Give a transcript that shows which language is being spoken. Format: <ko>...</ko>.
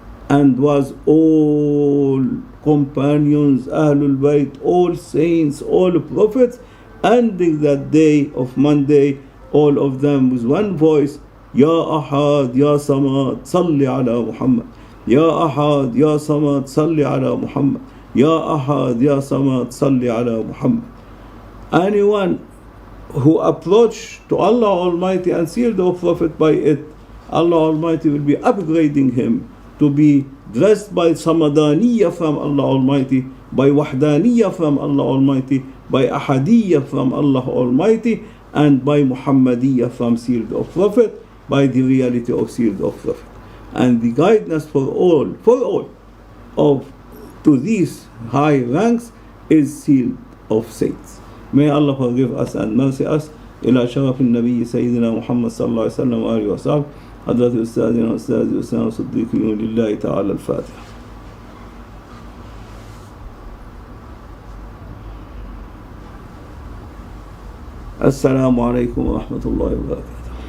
<en>And was all companions, Ahlul Bayt, all saints, all prophets, ending that day of Monday, all of them with one voice,</en> <ar>Ya Ahad, Ya Samad, Salli ala Muhammad. يا أحد يا صمد صل على محمد يا أحد يا صمد صل على محمد.</ar> <en>Anyone who approach to Allah Almighty and seal the Prophet by it, Allah Almighty will be upgrading him to be dressed by Samadaniya from Allah Almighty, by Wahdaniya from Allah Almighty, by Ahadiyya from Allah Almighty, and by Muhammadiyya from sealed of Prophet, by the reality of sealed of Prophet. And the guidance for all of to these high ranks is sealed of saints. May Allah forgive us and mercy us.</en> <ar>إلى شرف النبي سيدنا محمد صلى الله عليه وسلم وآله وصحبه حضرة أستاذنا أستاذ أسامة صديقين لله تعالى الفاتحة. السلام عليكم ورحمة الله وبركاته.</ar>